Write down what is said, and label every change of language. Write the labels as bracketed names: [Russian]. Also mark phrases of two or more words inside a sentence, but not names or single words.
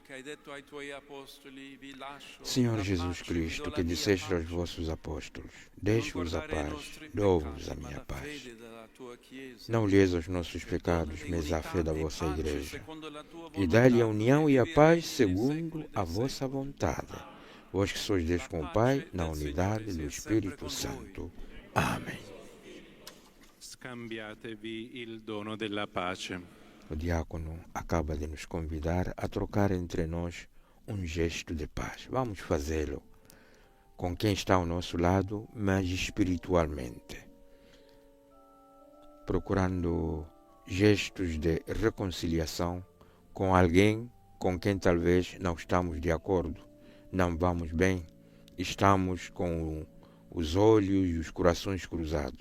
[Portuguese] Senhor Jesus Cristo, que disseste aos vossos apóstolos, deixe-vos a paz, dou-vos a minha paz. Não olheis aos nossos pecados, mas à fé da vossa Igreja. E dai-lhe a união e a paz segundo a vossa vontade. Vós que sois Deus com o Pai, na unidade do Espírito Santo. Amém. [Italian] Scambiatevi il dono della pace. [Portuguese] O diácono acaba de nos convidar a trocar entre nós um gesto de paz. Vamos fazê-lo com quem está ao nosso lado, mas espiritualmente. Procurando gestos de reconciliação com alguém com quem talvez não estamos de acordo, não vamos bem, estamos com os olhos e os corações cruzados.